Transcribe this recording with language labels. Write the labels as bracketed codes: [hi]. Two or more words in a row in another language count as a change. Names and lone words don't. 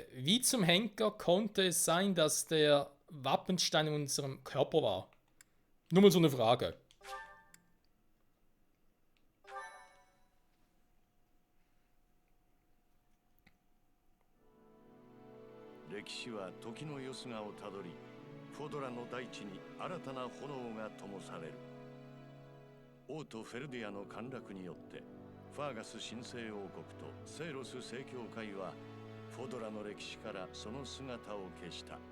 [de] Wie zum Henker konnte es sein, dass der Wappenstein in unserem Körper war? Nur mal so eine Frage. [ja] 歴史は時のよすがをたどり、フォドラの大地に新たな炎が灯される。王都フェルディアの陥落によってファーガス神聖王国とセイロス正教会はフォドラの歴史からその姿を消した。